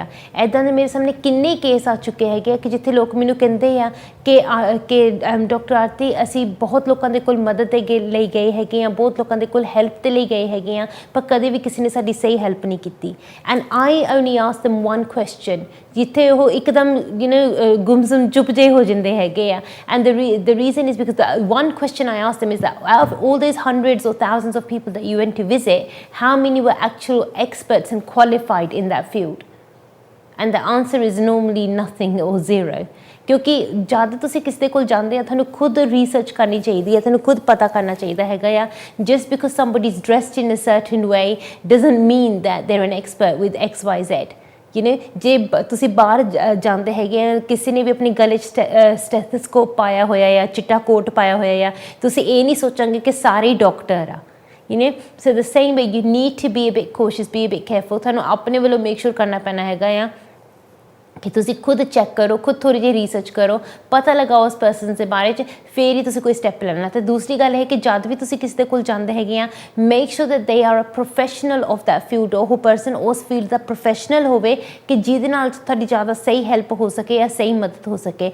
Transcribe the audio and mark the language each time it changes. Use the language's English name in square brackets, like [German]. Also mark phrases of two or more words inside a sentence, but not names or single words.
[Punjabi] ਇੱਦਾਂ ਦੇ ਮੇਰੇ ਸਾਹਮਣੇ ਕਿੰਨੇ ਕੇਸ ਆ ਚੁੱਕੇ ਹੈਗੇ ਆ ਕਿ ਜਿੱਥੇ ਲੋਕ ਮੈਨੂੰ ਕਹਿੰਦੇ ਆ ਕਿ ਡਾਕਟਰ ਆਰਤੀ ਅਸੀਂ ਬਹੁਤ ਲੋਕਾਂ ਦੇ ਕੋਲ ਮਦਦ ਦੇ ਲਈ ਗਏ ਹੈਗੇ ਆ, ਬਹੁਤ ਲੋਕਾਂ ਦੇ ਕੋਲ ਹੈਲਪ ਦੇ ਲਈ ਗਏ ਹੈਗੇ ਆ, ਪਰ ਕਦੇ ਵੀ ਕਿਸੇ ਨੇ ਸਾਡੀ ਸਹੀ ਹੈਲਪ ਨਹੀਂ ਕੀਤੀ। [English] And I only ask them one question, [Punjabi] ਜਿੱਥੇ ਉਹ ਇੱਕਦਮ ਗੁੰਮਸੁੰਮ ਚੁੱਪ ਜਿਹੇ ਹੋ ਜਾਂਦੇ ਹੈਗੇ ਆ। [English] ਐਂਡ the reason is because the one question I asked them is that out of all those hundreds or thousands of people that you went to visit, how many were actual experts and qualified in that field? And the answer is normally nothing or zero। [Punjabi] ਕਿਉਂਕਿ ਜਦ ਤੁਸੀਂ ਕਿਸੇ ਦੇ ਕੋਲ ਜਾਂਦੇ ਆ ਤੁਹਾਨੂੰ ਖੁਦ ਰਿਸਰਚ ਕਰਨੀ ਚਾਹੀਦੀ ਹੈ, ਤੁਹਾਨੂੰ ਖੁਦ ਪਤਾ ਕਰਨਾ ਚਾਹੀਦਾ ਹੈਗਾ ਆ। [English] just because somebody is dressed in a certain way doesn't mean that they're an expert with XYZ। [Punjabi] ਜੇ ਤੁਸੀਂ ਬਾਹਰ ਜਾਂਦੇ ਹੈਗੇ ਆ, ਕਿਸੇ ਨੇ ਵੀ ਆਪਣੀ ਗਲੇ 'ਚ ਸਟੈਥੋਸਕੋਪ ਪਾਇਆ ਹੋਇਆ ਆ, ਚਿੱਟਾ ਕੋਟ ਪਾਇਆ ਹੋਇਆ ਆ, ਤੁਸੀਂ ਇਹ ਨਹੀਂ ਸੋਚਾਂਗੇ ਕਿ ਸਾਰੇ ਡਾਕਟਰ ਆ। [English] so the same way you need to be a bit cautious, be a bit careful। [Punjabi] ਤੁਹਾਨੂੰ ਆਪਣੇ ਵੱਲੋਂ [English] make sure [Punjabi] ਕਰਨਾ ਪੈਣਾ ਹੈਗਾ ਆ ਕਿ ਤੁਸੀਂ ਖੁਦ ਚੈੱਕ ਕਰੋ, ਖੁਦ ਥੋੜ੍ਹੀ ਜਿਹੀ ਰਿਸਰਚ ਕਰੋ, ਪਤਾ ਲਗਾਓ ਉਸ ਪਰਸਨ ਦੇ ਬਾਰੇ 'ਚ, ਫਿਰ ਹੀ ਤੁਸੀਂ ਕੋਈ ਸਟੈਪ ਲੈਣਾ। ਅਤੇ ਦੂਸਰੀ ਗੱਲ ਹੈ ਕਿ ਜਦ ਵੀ ਤੁਸੀਂ ਕਿਸੇ ਦੇ ਕੋਲ ਜਾਂਦੇ ਹੈਗੇ ਆ, [English] make sure that they are a professional of that field. [Punjabi] ਉਹ ਪਰਸਨ ਉਸ ਫੀਲਡ ਦਾ ਪ੍ਰੋਫੈਸ਼ਨਲ ਹੋਵੇ ਕਿ ਜਿਹਦੇ ਨਾਲ ਤੁਹਾਡੀ ਜ਼ਿਆਦਾ ਸਹੀ ਹੈਲਪ ਹੋ ਸਕੇ ਜਾਂ ਸਹੀ ਮਦਦ ਹੋ ਸਕੇ।